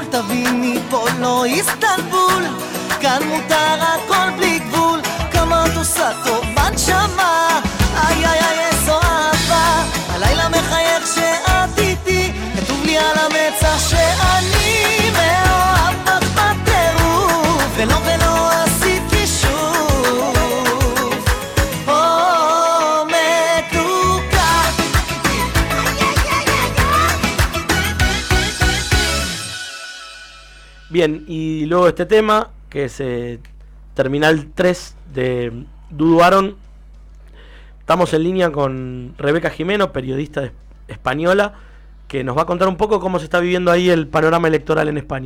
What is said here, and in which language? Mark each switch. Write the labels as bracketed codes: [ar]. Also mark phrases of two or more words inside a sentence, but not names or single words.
[he] תביני פה לא איסטנבול, כאן מותר הכל בלי גבול, כמה את עושה טוב בנשמה, איי איי איי איזו אהבה, הלילה מחייך שאת איתי, כתוב לי על המצח שאני מאוהב בך בטירוף, ולא עשית לי שוב, מתוקה. [es] Bien, y luego este tema, que es Terminal 3 de Dudu Aaron. Estamos en línea con Rebeca Jimeno, periodista española, que nos va a contar un poco cómo se está viviendo ahí el panorama electoral en España.